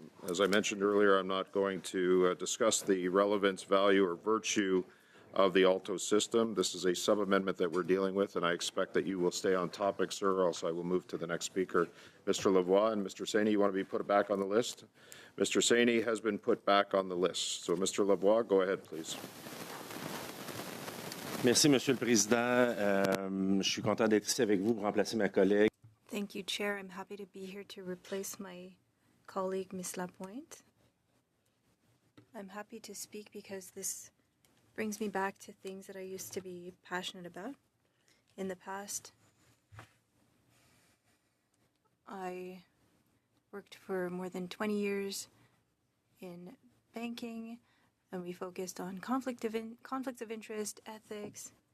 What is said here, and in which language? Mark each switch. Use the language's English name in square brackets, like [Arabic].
[English] As I mentioned earlier, I'm not going to discuss the relevance, value, or virtue of the Alto system. This is a sub-amendment that we're dealing with, and I expect that you will stay on topic, sir, or else I will move to the next speaker. Mr. Lavoie and Mr. Saini, you want to be put back on the list? Mr. Saini has been put back on the list. So, Mr. Lavoie, go ahead, please. [French] Merci, Monsieur le Président. Je suis content d'être ici avec vous pour remplacer ma collègue. [English] Thank you, Chair. I'm happy to be here to replace my colleague, Ms. Lapointe. I'm happy to speak because this brings me back to things that I used to be passionate about. In the past, I worked for more than 20 years in banking, and we focused on conflicts of interest, ethics.